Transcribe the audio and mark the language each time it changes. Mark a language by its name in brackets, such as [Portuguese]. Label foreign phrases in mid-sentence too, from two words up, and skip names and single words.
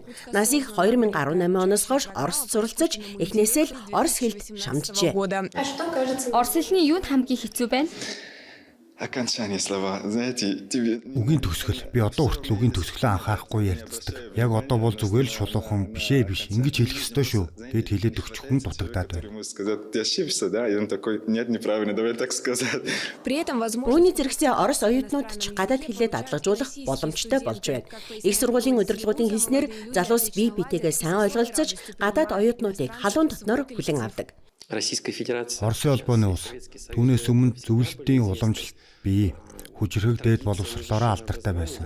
[Mongolian] Назих 2018 оноос хойш Оросд суралцаж эхнээсээ л орос хэлд шамджээ. [Russian] года. [Mongolian] Орос хэлний юунд хамгийн хэцүү байна? Үгийн төгсгөл. Би одоо хүртэл үгийн төгсгөлөө анхаарахгүй ярилцдаг. Яг одоо бол зүгээр л шулуухан биш. Ингэж хэлэх ёстой шүү. Гэд хэлээд өгчихөн дутагдаад байна. [Russian] При этом возможно [Mongolian] Үүний зэрэгцээ орос оюутнууд ч гадаад хэлээ дадлагжуулах боломжтой болж байна. Их сургуулийн удирдлагуудын хэлснээр залуус бие биетэйгээ сайн ойлголцож гадаад оюутнуудыг халуун дотноор хүлээн авдаг. Оросын холбооны улс. Түүнээс өмнө зөвлөлтийн уламжлалт бий. Хүчирхэг дээд боловсрлоороо алдартай байсан.